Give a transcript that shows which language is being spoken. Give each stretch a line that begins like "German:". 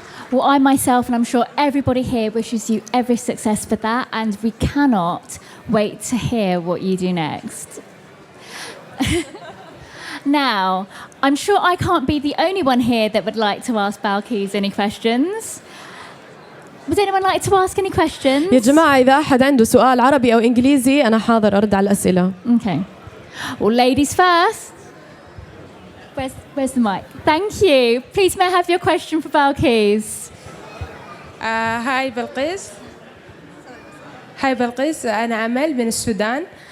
English: Well, I myself, and I'm sure everybody here, wishes you every success for that, and we cannot wait to hear what you do next. Now, I'm sure I can't be the only one here that would like to ask Balqees any questions. Would anyone like to ask any questions?
Arabic: يا جماعة إذا أحد عنده سؤال عربي أو إنجليزي أنا حاضر أرد على الأسئلة.
English: Okay. Well, ladies first. Where's the mic? Thank you. Please may I have your question for Balqees?
Arabic: هاي بلقيس. هاي بلقيس، أنا أمل من السودان.